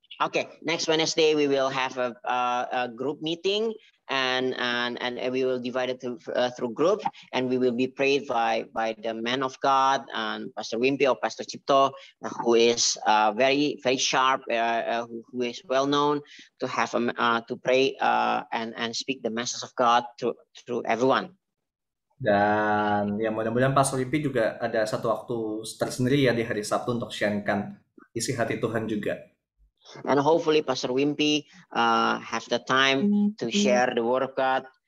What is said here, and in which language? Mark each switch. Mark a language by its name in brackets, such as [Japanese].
[English] Okay, next Wednesday we will have a group meeting, and we will divide it through group, and we will be prayed by the man of God and Pastor Wimpy or Pastor Cipto, who is very sharp, who is well known to have to pray and speak the message of God through everyone. [Indonesian] Dan ya mudah-mudahan Pastor Wimpy juga ada satu waktu tersendiri ya di hari Sabtu untuk sharingkan isi hati Tuhan juga. [English] And hopefully Pastor Wimpy have the time to share the Word of God.